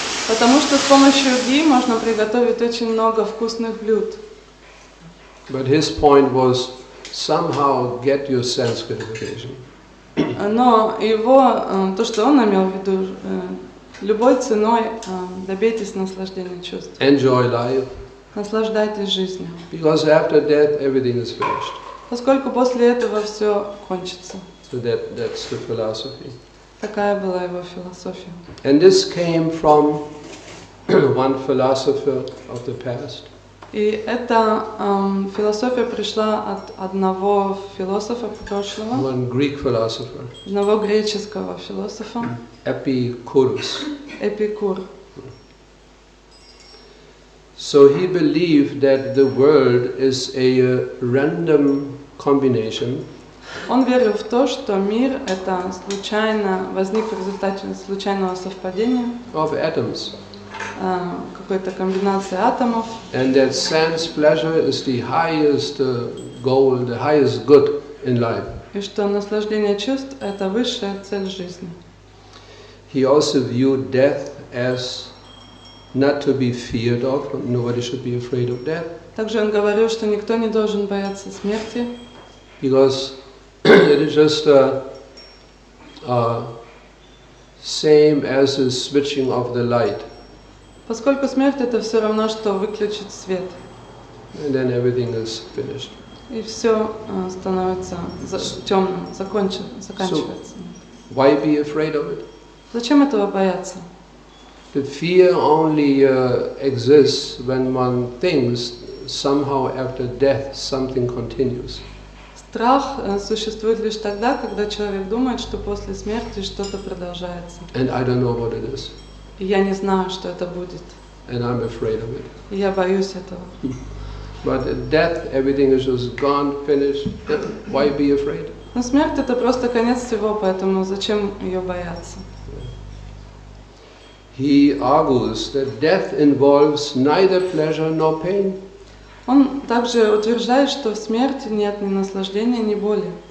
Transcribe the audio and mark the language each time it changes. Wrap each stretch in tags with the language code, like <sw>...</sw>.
<ru>Потому что с помощью ги можно приготовить очень много вкусных блюд.</ru> <en>But his point was somehow get your sense gratification.</en> <ru>Но то, что он имел в виду, любой ценой добейтесь наслаждения чувств.</ru> <en>Enjoy life.</en> <ru>Наслаждайтесь жизнью.</ru> <en>Because after death everything is finished.</en> <ru>Поскольку после этого все кончится.</ru> <en>So that's the philosophy.</en> <ru>Такая была его философия.</ru> <en>And this came from one philosopher of the past.</en> <ru>И эта философия пришла от одного философа прошлого,</ru> <en>One Greek philosopher.</en> <ru>одного греческого философа,</ru> <en>Epicurus.</en> <ru>Эпикур.</ru> <en>So he believed that the world is a random combination</en> <ru>Он верил в то, что мир — это возник в результате случайного совпадения,</ru> <en>of atoms.</en> <ru>какой-то комбинации атомов,</ru> <en>And that sense pleasure is the highest goal, the highest good in life.</en> <ru>и что наслаждение чувств — это высшая цель жизни.</ru> <en>He also viewed death as not to be feared of. Nobody should be afraid of death.</en> <ru>Также он говорил, что никто не должен бояться смерти,</ru> <en>Because it is just same as the switching of the light.</en> <ru>поскольку смерть — это все равно, что выключить свет,</ru> <en>And then everything is finished.</en> <ru>и все становится темным, заканчивается.</ru> <en>Why be afraid of it?</en> <ru>Зачем этого бояться?</ru> <en>The fear only exists when one thinks somehow after death something continues.</en> <ru>Страх существует лишь тогда, когда человек думает, что после смерти что-то продолжается.</ru> <en>And I don't know what it is.</en> <ru>И я не знаю, что это будет.</ru> <en>And I'm afraid of it.</en> <ru>И я боюсь этого.</ru> <en>But at death, everything is just gone, finished. Why be afraid?</en> <ru>Но смерть — это просто конец всего, поэтому зачем ее бояться?</ru> <en>He argues that death involves neither pleasure nor pain.</en> <ru>Он также утверждает, что в смерти нет ни наслаждения, ни боли.</ru>